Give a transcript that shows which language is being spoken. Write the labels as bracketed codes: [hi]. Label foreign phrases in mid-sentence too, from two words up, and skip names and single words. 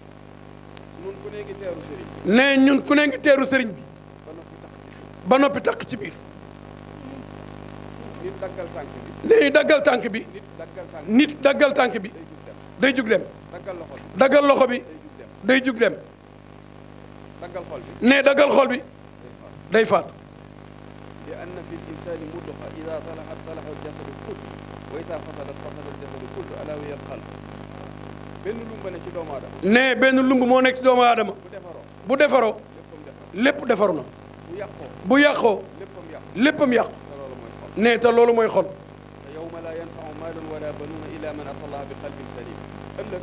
[wo] ne ñun ku ne ngi teeru sëriñ bi ba noppi takk ci biir ne daggal tànk bi nit daggal tànk bi day jug dem daggal loxo bi day jug dem ne daggal xol bi day faatu [ar] لأن في الإنسان مضغة إذا صلحت صلح الجسد كله وإذا فسدت فسد الجسد كله ألا وهي القلب [wo] benn lumb ne ci doomu aadama ne benn lumb moo nekk ci doomu aadama bu defaroo lépp defaru na bu yàqoo léppam yàqu ne te loolu mooy xol [ar] يوم لا ينفع مال ولا بنون إلا من أتى الله بقلب سليم ëllëg